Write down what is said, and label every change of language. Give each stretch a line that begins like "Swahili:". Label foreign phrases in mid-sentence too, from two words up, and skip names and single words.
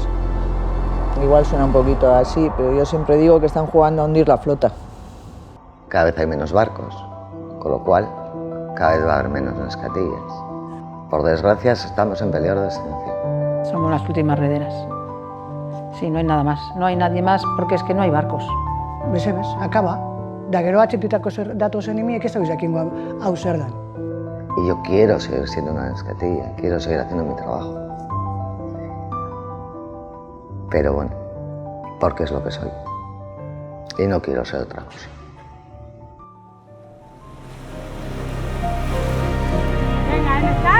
Spanish: Igual suena un poquito así, pero yo siempre digo que están jugando a hundir la flota. Cada vez hay menos barcos, con lo cual cada vez va a haber menos nescatillas. Por desgracia estamos en peligro de extinción. Somos las últimas rederas. Sí, no hay nada más. No hay nadie más porque es que no hay barcos.
Basque: Bezebez, akaba. Da gero atxipitako datozen imiek ez dago jakingo hau zer dan.
Spanish: Y yo quiero seguir siendo una nescatilla, quiero seguir haciendo mi trabajo. Pero bueno, porque es lo que soy. Y no quiero ser otra cosa. Venga, ¿en estás?